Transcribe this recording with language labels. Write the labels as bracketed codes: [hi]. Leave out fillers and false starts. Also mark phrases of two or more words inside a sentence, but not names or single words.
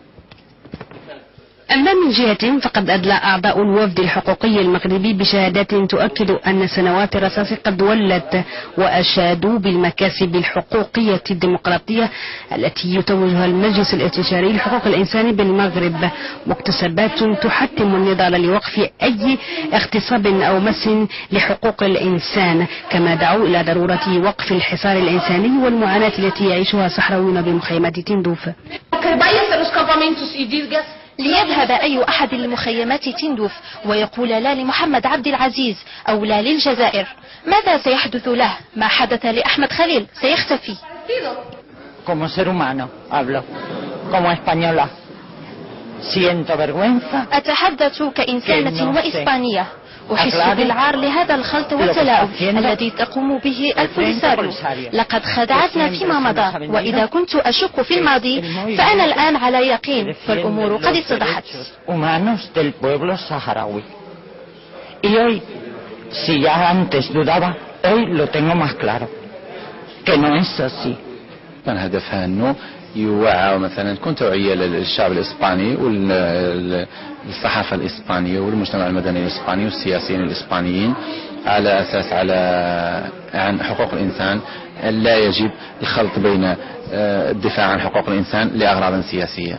[ar] أما من جهة فقد أدلى أعضاء الوفد الحقوقي المغربي بشهادات تؤكد أن سنوات الرصاص قد ولت، وأشادوا بالمكاسب الحقوقية الديمقراطية التي يتوجها المجلس الاستشاري لحقوق الإنسان بالمغرب، مكتسبات تحتم النضال لوقف أي اغتصاب أو مس لحقوق الإنسان، كما دعوا إلى ضرورة وقف الحصار الإنساني والمعاناة التي يعيشها الصحراويون بمخيمات تندوف. ليذهب أي أحد لمخيمات تندوف ويقول لا لمحمد عبد العزيز أو لا للجزائر، ماذا سيحدث له؟ ما حدث لأحمد خليل سيختفي. [es] Como ser humano hablo, como española, siento vergüenza. [ar] أتحدث كإنسانة وإسبانية، أحس بالعار لهذا الخلط والتلاعب الذي تقوم به البوليساريو. لقد خدعتنا فيما مضى، وإذا كنت أشك في الماضي فأنا الآن على يقين، فالأمور قد اتضحت. [es] Y hoy, si ya antes dudaba, hoy lo tengo más claro, que no es así. [ar] كان هدفها أنه يوعى مثلا تكون توعية للشعب الإسباني والصحافة الإسبانية والمجتمع المدني الإسباني والسياسيين الإسبانيين على أساس عن حقوق الإنسان. لا يجب الخلط بين الدفاع عن حقوق الإنسان لأغراض سياسية.